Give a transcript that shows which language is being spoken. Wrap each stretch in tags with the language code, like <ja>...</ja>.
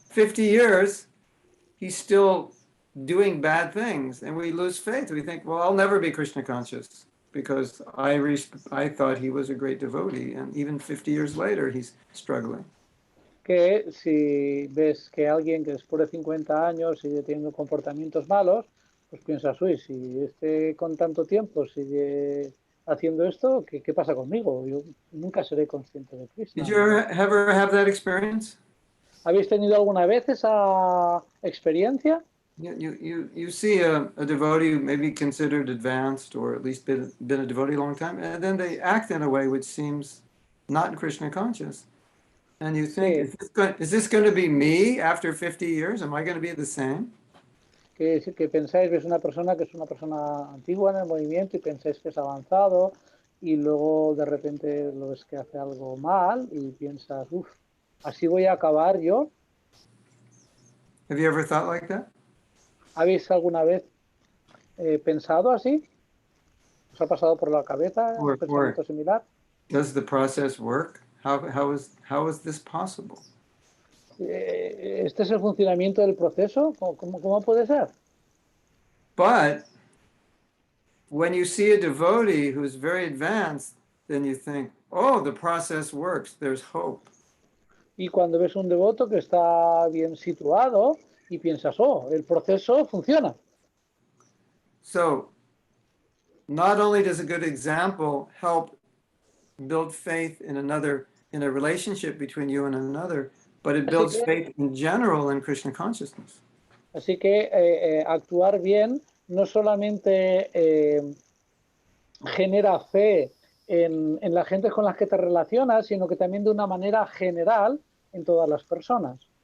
<en>50 years, he's still doing bad things, and we lose faith. We think, well, I'll never be Krishna conscious because I thought he was a great devotee, and even 50 years later, he's struggling.</en> <es>Que si ves que alguien que después de 50 años sigue teniendo comportamientos malos, pues piensas, uy, si con tanto tiempo sigue haciendo esto, ¿qué pasa conmigo? Yo nunca seré consciente de Krishna.</es> <en>Did you ever have that experience?</en> <es>¿Habéis tenido alguna vez esa experiencia?</es> <en>You see a devotee who may be considered advanced or at least been a devotee a long time, and then they act in a way which seems not Krishna conscious. And you think,</en> <es>Sí.</es> <en>is this going to be me after 50 years? Am I going to be the same?</en> <es>Que pensáis, ves una persona que es una persona antigua en el movimiento y pensáis que es avanzado y luego de repente lo ves que hace algo mal y piensas, uff, ¿así voy a acabar yo?</es> <en>Have you ever thought like that?</en> <es>¿Habéis alguna vez pensado así? ¿Os ha pasado por la cabeza un pensamiento similar?</es> <en>Does the process work? How is this possible?</en> <es>¿Este es el funcionamiento del proceso? ¿Cómo puede ser?</es> <en>But when you see a devotee who's very advanced, then you think, oh, the process works. There's hope.</en> <es>Y cuando ves un devoto que está bien situado y piensas, oh, el proceso funciona.</es> <en>So, not only does a good example help build faith in a relationship between you and another, but it builds faith in general in Krishna consciousness.</en> <es>Así que actuar bien no solamente genera fe en la gente con la que te relacionas, sino que también de una manera general en todas las personas.</es>